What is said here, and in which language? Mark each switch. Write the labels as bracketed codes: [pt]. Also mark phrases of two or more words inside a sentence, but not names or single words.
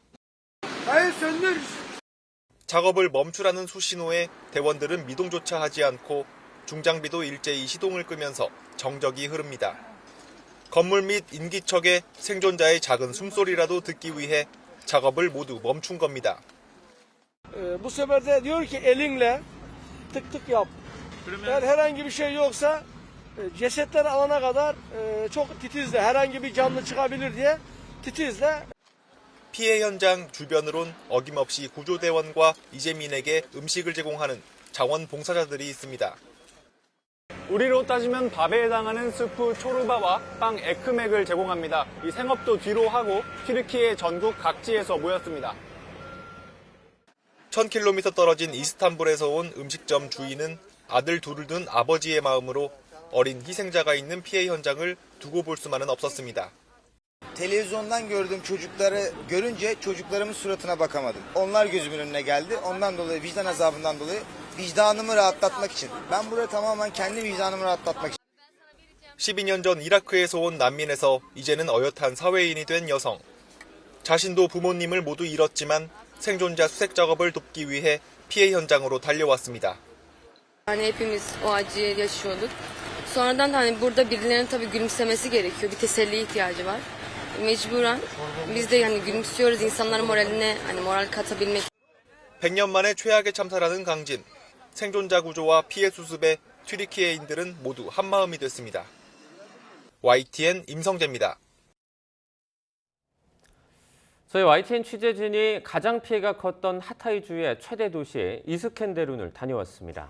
[ko] 작업을 멈추라는 수신호에 대원들은 미동조차 하지 않고 중장비도 일제히 시동을 끄면서 정적이 흐릅니다. 건물 및 인기척에 생존자의 작은 숨소리라도 듣기 위해 작업을 모두 멈춘 겁니다. [tr] Bu sefer de diyor ki elinle tık tık yap. Eğer herhangi bir şey yoksa cesetleri alana kadar çok titizle herhangi bir canlı çıkabilir diye titizle. [ko] 피해 현장 주변으론 어김없이 구조대원과 이재민에게 음식을 제공하는 자원봉사자들이 있습니다. 우리로 따지면 밥에 해당하는 스프 초르바와 빵 에크맥을 제공합니다. 이 생업도 뒤로 하고 튀르키예 전국 각지에서 모였습니다. 1000km 떨어진 이스탄불에서 온 음식점 주인은 아들 둘을 둔 아버지의 마음으로 어린 희생자가 있는 피해 현장을 두고 볼 수만은 없었습니다. [tr] Televizyondan gördüğüm çocukları görünce çocuklarımın suratına bakamadım. Onlar gözümün önüne geldi. Ondan dolayı vicdan azabından dolayı vicdanımı rahatlatmak için. Ben buraya tamamen kendi vicdanımı rahatlatmak için. [ko] 12년 전 이라크에서 온 난민에서 이제는 어엿한 사회인이 된 여성. 자신도 부모님을 모두 잃었지만 생존자 수색 작업을 돕기 위해 피해 현장으로 달려왔습니다. [tr] Yani hepimiz o acıyı yaşıyorduk. Sonradan da hani burada birilerinin tabii gülümsemesi gerekiyor. Bir teselliye ihtiyacı var. Mecburen biz de yani gülümsüyoruz insanların moraline hani moral katabilmek. [ko] 100년 만에 최악의 참사라는 강진. 생존자 구조와 피해 수습에 튀르키예인들은 모두 한마음이 됐습니다. YTN 임성재입니다. 저희 YTN 취재진이 가장 피해가 컸던 하타이주의 최대 도시 이스켄데룬을 다녀왔습니다.